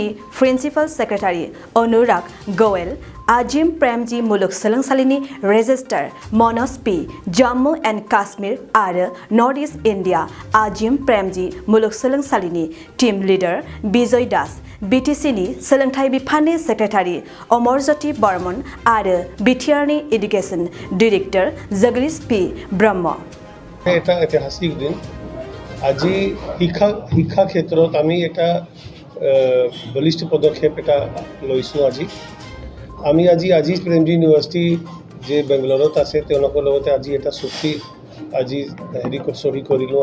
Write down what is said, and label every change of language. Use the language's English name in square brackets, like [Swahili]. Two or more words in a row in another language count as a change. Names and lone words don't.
[English] principal secretary [Bodo] अनुराग गोयल, AZIM PREMJI मुलुग सोलोंसालिनि रेजिस्ट्रार मनज पि, जम्मु एन्ड काश्मीर आरो नर्थ इस्ट इन्डिया AZIM PREMJI मुलुग सोलोंसालिनि [English] team leader [Bodo] बिजय दास, BTCनि सोलोंथाइ बिफाननि सेक्रेटारि अमरज्योति बर्मन आरो बिटिआरनि [English] education director [Bodo] जगदीश पि ब्रह्म। [Assamese] এটা ঐতিহাসিক দিন। আজি শিক্ষা ক্ষেত্ৰত আমি এটা বলিষ্ঠ পদক্ষেপ এটা লৈছোঁ। আমি আজি PREMJI ইউনিভাৰ্চিটি যে বেংগালুৰুত আছে তেওঁলোকৰ লগতে আজি এটা চুক্তি সহি কৰিলোঁ।